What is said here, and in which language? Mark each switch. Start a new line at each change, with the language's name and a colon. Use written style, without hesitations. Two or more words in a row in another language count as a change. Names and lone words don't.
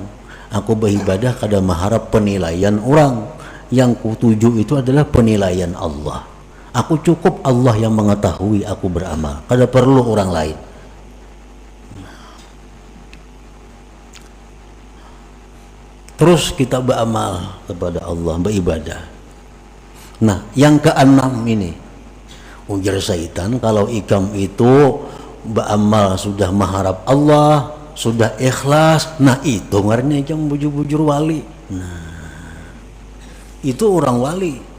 Banjar: Aku beribadah kada mengharap penilaian orang. Yang kutuju itu adalah penilaian Allah. Aku cukup Allah yang mengetahui aku beramal, kada perlu orang lain.
Indonesian: Terus kita beramal kepada Allah, beribadah.
Banjar: Nah yang keenam ini, ujar syaitan, kalau ikam itu beramal sudah mengharap Allah, sudah ikhlas, nah itu ngarannya ikam bujur-bujur wali. Nah itu orang wali.